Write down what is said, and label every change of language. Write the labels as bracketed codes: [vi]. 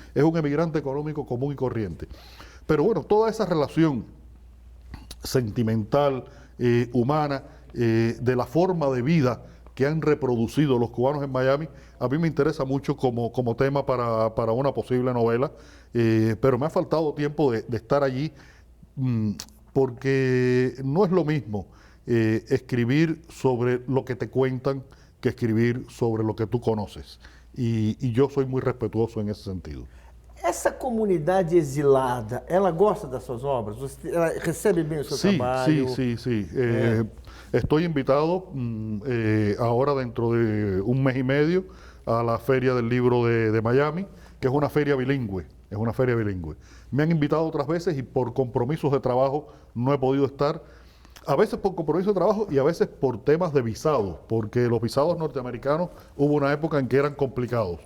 [es] Es un emigrante económico común y corriente. Pero bueno, toda esa relación sentimental, humana, de la forma de vida que han reproducido los cubanos en Miami, a mí me interesa mucho como tema para una posible novela, pero me ha faltado tiempo de estar allí, porque no es lo mismo escribir sobre lo que te cuentan que escribir sobre lo que tú conoces. Y yo soy muy respetuoso en ese sentido. [pt] Essa comunidade exilada, ela gosta das suas obras? Ela recebe bem o seu trabalho? [es] Sí. Estoy invitado ahora dentro de 1 mes y medio a la Feria del Libro de Miami, que es una feria bilingüe. Me han invitado otras veces y por compromisos de trabajo no he podido estar. A veces por compromiso de trabajo y a veces por temas de visados, porque los visados norteamericanos hubo una época en que eran complicados.